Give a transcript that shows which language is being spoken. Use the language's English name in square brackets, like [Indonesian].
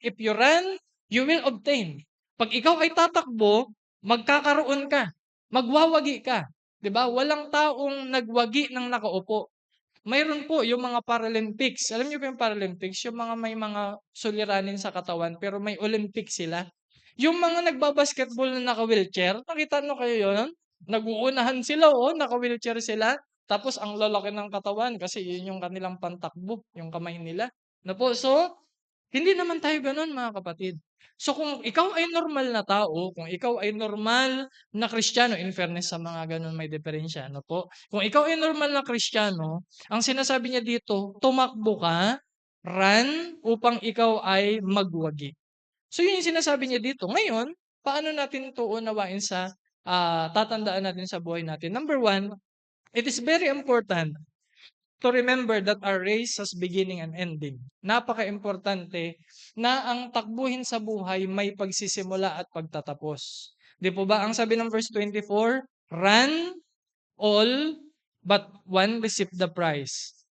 [English] If you run, you will obtain. [Filipino] Pag ikaw ay tatakbo, magkakaroon ka. Magwawagi ka. 'Di ba? Walang taong nagwagi ng nakaupo. Mayroon po yung mga Paralympics. Alam niyo ba yung Paralympics? Yung mga may mga suliranin sa katawan pero may Olympics sila. Yung mga nagbabasketball na naka-wheelchair, nakita niyo kayo yun? Nag-uunahan sila, naka-wheelchair sila. Tapos ang lalaki ng katawan kasi yun yung kanilang pantakbo, yung kamay nila. Na po, so, hindi naman tayo gano'n mga kapatid. So kung ikaw ay normal na tao, kung ikaw ay normal na Kristiyano, in fairness sa mga gano'n may diferensya, ano po? Kung ikaw ay normal na Kristiyano, ang sinasabi niya dito, tumakbo ka, run, upang ikaw ay magwagi. So yun yung sinasabi niya dito. Ngayon, paano natin ito unawain sa tatandaan natin sa buhay natin? [English] Number one, it is very important to remember that our race has beginning and ending. [Filipino] Napaka-importante na ang takbuhin sa buhay may pagsisimula at pagtatapos. Di po ba? Ang sabi ng [English] verse 24, run all but one receive the prize.